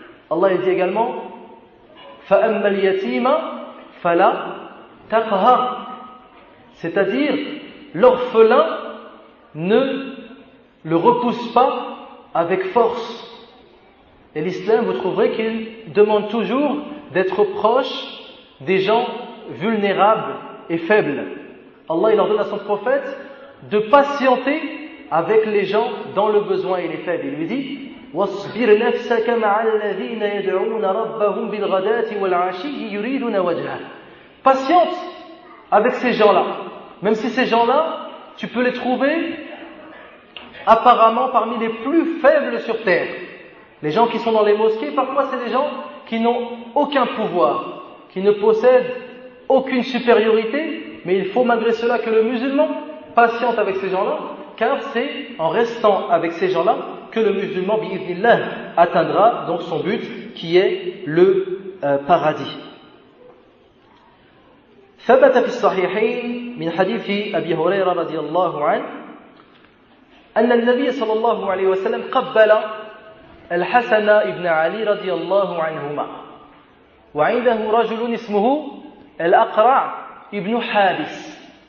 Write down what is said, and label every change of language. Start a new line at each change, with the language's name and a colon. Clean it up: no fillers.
French: Allah il dit également
Arabic: فَأَمَّا الْيَتِيمَ فَلَا تَقْهَرْ,
French: c'est-à-dire l'orphelin ne le repousse pas avec force. Et l'islam, vous trouverez qu'il demande toujours d'être proche des gens vulnérables et faibles. Allah il ordonne à son prophète de patienter avec les gens dans le besoin et les faibles. Il lui dit
Arabic: وَاصْبِرْ نَفْسَكَ مَعَ الَّذِينَ يَدْعُونَ رَبَّهُمْ بِالْغَدَاةِ وَالْعَشِيِّ يُرِيدُونَ وَجْهَهُ.
French: Patiente avec ces gens-là, même si ces gens-là, tu peux les trouver apparemment parmi les plus faibles sur terre. Les gens qui sont dans les mosquées, parfois c'est des gens qui n'ont aucun pouvoir, qui ne possèdent aucune supériorité, mais il faut malgré cela que le musulman patiente avec ces gens-là, car c'est en restant avec ces gens-là que le musulman, bi'idhnillah, atteindra donc son but qui est le paradis.
Arabic: ثبت في الصحيحين من حديث أبي هريرة رضي الله عنه أن النبي صلى الله عليه وسلم قبل الحسن ابن علي رضي الله عنهما وعنده رجل اسمه الأقرع ابن حابس